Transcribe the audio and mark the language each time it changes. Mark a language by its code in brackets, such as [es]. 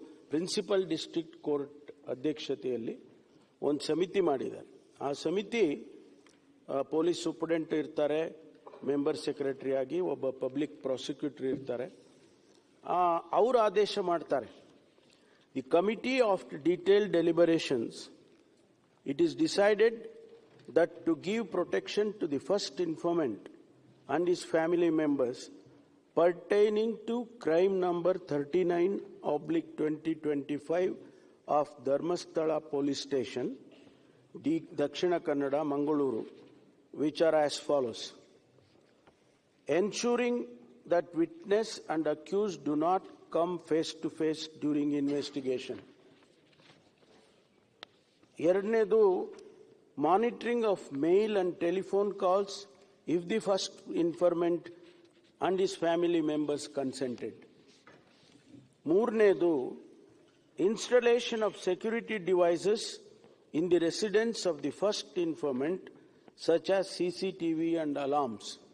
[kn] Principal district court ಅಧ್ಯಕ್ಷತೆಯಲ್ಲಿ ಒಂದು ಸಮಿತಿ ಮಾಡಿದ್ದಾರೆ. ಆ ಸಮಿತಿ ಪೊಲೀಸ್ ಸೂಪರಿಂಟೆಂಡೆಂಟ್ ಇರ್ತಾರೆ, ಮೆಂಬರ್ ಸೆಕ್ರೆಟರಿ ಆಗಿ ಒಬ್ಬ ಪಬ್ಲಿಕ್ ಪ್ರಾಸಿಕ್ಯೂಟರ್ ಇರ್ತಾರೆ. ಅವರು ಆದೇಶ ಮಾಡ್ತಾರೆ. [en] The committee of detailed deliberations it is decided that to give protection to the first informant and his family members pertaining to crime number 39/2025 of Dharmasthala Police Station, Dakshina Kannada, Mangaluru, which are as follows: ensuring that witness and accused do not come face to face during investigation. ಎರಡನೇದು, monitoring of mail and telephone calls if the first informant and his family members consented. ಮೂರನೇದು, installation of security devices in the residence of the first informant such as CCTV and alarms.